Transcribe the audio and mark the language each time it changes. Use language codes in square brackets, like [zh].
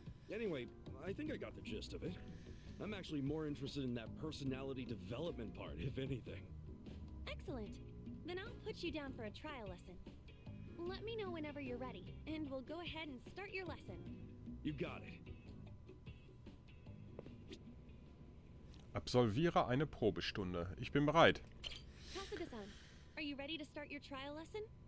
[en] Anyway, I think I got the gist of it. I'm actually more interested in that personality development part, if anything. Excellent. Then I'll put you down for a trial lesson. Let me know whenever you're ready, and we'll go ahead and start your lesson. You got it. [de] Absolviere eine Probestunde. Ich bin bereit. [en] Kasuga-san, are you ready to start your trial lesson?